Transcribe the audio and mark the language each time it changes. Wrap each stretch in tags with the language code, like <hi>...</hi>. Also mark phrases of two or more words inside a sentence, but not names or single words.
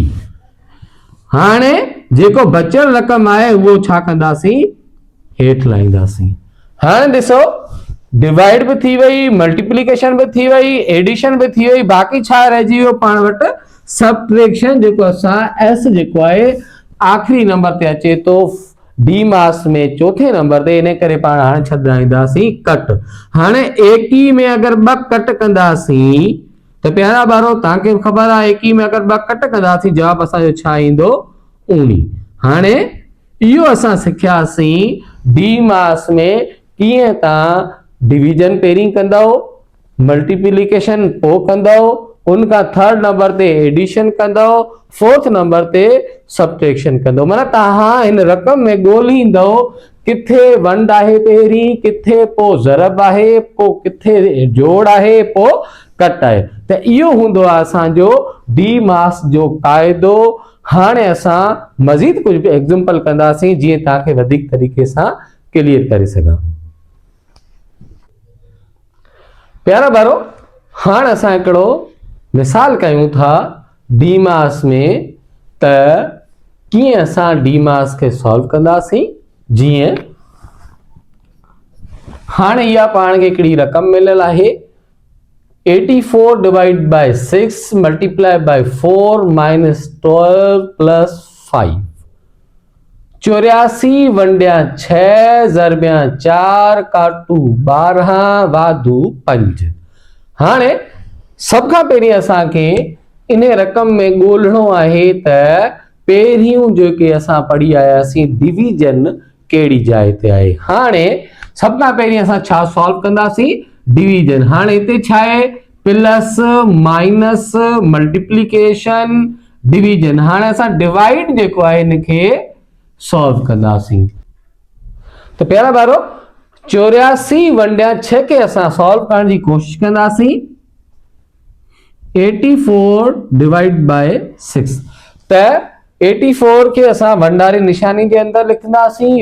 <sd>हाणे जेको बचियल रक़म आहे उहो छा कंदासीं हेठि लाहींदासीं। हाणे ॾिसो डिवाइड भी थी वई, मल्टीप्लिकेशन भी थी वई, एडिशन भी थी वई, बाकी छा रहिजी वियो पाण वटि सब्ट्रैक्शन, जेको असां एस जेको आहे आखिरी नंबर ते अचे तो डी मास में चौथे नंबर ते, इन करे पाण हाणे छॾाईंदासीं कट। हाणे 21 में अगर 2 कट कंदासीं त प्यारा ॿारो तव्हांखे ख़बर आहे 21 में अगर 2 कट कंदासीं जवाब असांजो छा ईंदो 19। हाणे इहो असां सिखियासीं डी मास में कीअं तव्हां डिवीजन पहिरीं कंदव, मल्टीप्लिकेशन पोइ कंदव, उनका</sd> <en>third number</en> <sd>ते एडिशन कंदव,</sd> <en>fourth number</en> <sd>ते सब्ट्रैक्शन कंदो। माना तव्हां इन रकम में ॻोल्हींदव किथे वंड आहे पहिरीं, किथे पोइ ज़रब आहे, पोइ किथे जोड़ आहे, पोइ कट आहे। त इहो हूंदो आहे असांजो डी मास जो क़ाइदो। हाणे असां मज़ीद कुझु एग्जांपल कंदासीं जीअं तव्हांखे वधीक तरीक़े सां क्लियर करे सघां। प्यारा ॿारो हाणे असां हिकिड़ो मिसाल कयूं था डी मास में त कीअं असां डी मास के सॉल्व कंदासीं। जीअं हाणे इहा पाण खे हिकिड़ी रक़म मिलियल आहे</sd> <en>84 divide by 6 multiply by 4 minus 12 plus 5,</en> <sd>84 वंडिया 6 ज़रबिया 4 काटू 12 वाधू 5। हाणे सब खां पहिरीं असांखे इन रक़म में ॻोल्हणो आहे त पहिरियों जेके असां पढ़ी आयासीं डिवीजन कहिड़ी जाइ ते आहे। हाणे सब खां पहिरीं असां छा सॉल्व कंदासीं डिवीजन। हाणे हिते छा आहे</sd> <en>plus minus multiplication division.</en> <sd>हाणे असां डिवाइड जेको आहे इनखे सॉल्व कंदासीं। तो प्यारा ॿारो 84 वंडिया 6 के असां सॉल्व करण जी कोशिश कंदासीं।</sd> <en>84 divide by 6</en> <sd>त 84 के असां वंडारी निशानी जे अंदर लिखंदासीं।</sd>